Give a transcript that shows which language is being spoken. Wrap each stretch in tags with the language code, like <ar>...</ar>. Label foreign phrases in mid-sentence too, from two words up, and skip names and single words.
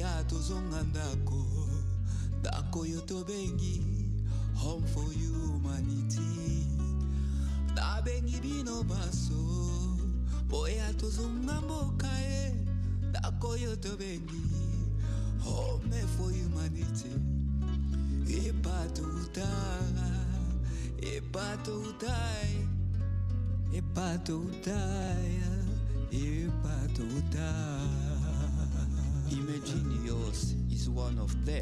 <ln>tozonga ndako yoto bengi,</ln> <en>home for humanity.</en> <ln>Na bengi bino baso, boya tozonga mboka ndako yoto bengi,</ln> <en>home for humanity. Imagine yours is one of them.</en>